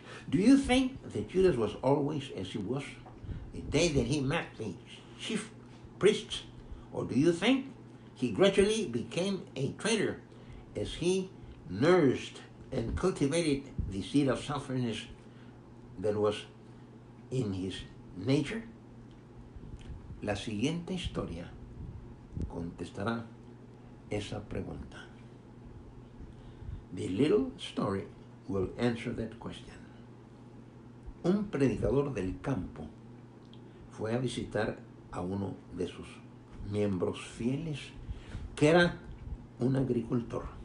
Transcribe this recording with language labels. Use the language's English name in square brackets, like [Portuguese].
[English] Do you think that Judas was always as he was the day that he met the chief priests? Or do you think he gradually became a traitor as he nourished and cultivated the seed of selfishness that was in his nature? [Spanish] La siguiente historia contestará esa pregunta. [English] The little story will answer that question. [Spanish] Un predicador del campo fue a visitar a uno de sus miembros fieles, que era un agricultor.